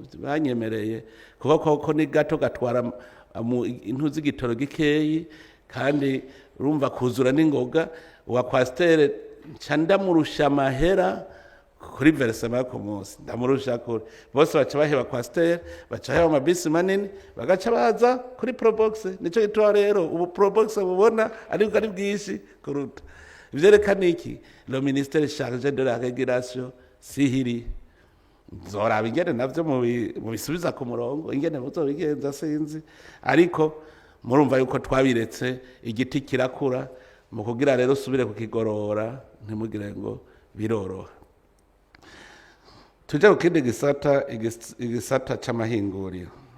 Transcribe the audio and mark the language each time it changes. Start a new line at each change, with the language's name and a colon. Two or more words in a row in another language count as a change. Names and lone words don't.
Rundi: banyemereye kuko ni gato gatwara intu z'igitoro gikeyi kandi urumva kuzura n'ingoga wa pasteur nca ndamurusha amahera kuri versement ku munsi ndamurusha kuri bose baca baheba pasteur baca heba amabisi manini bagaca baza kuri probox nico gitwa rero ubu probox bubona ariko ari bwishi kuruta ivyerekana iki
French: le ministère chargé de la régulation
Rundi: sihiri nzoraba ingene navyo mu bisubiza ku murongo ingene muzobigenza sinzi ariko murumva yuko twabiretse igiti kirakura mu kugira rero subire kukigorora ntimugire ngo biroroha tujya kukindi igisata c'amahinguriro